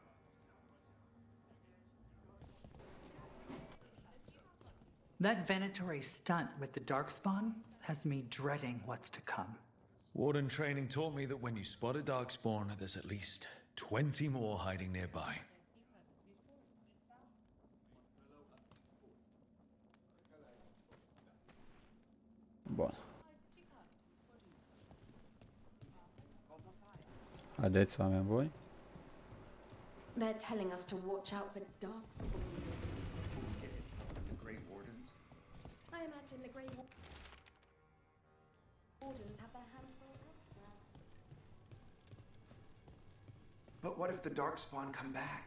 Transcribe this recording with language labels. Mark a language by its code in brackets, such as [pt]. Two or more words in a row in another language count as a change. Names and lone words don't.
[en] That Venatori stunt with the Darkspawn has me dreading what's to come. Warden training taught me that when you spot a darkspawn, there's at least 20 more hiding nearby. [ro] Bun. Haideți, oameni buni. [en] They're telling us to watch out for darkspawn. The Grey Wardens? I imagine the Grey Wardens have their hands full elsewhere. But what if the Darkspawn come back?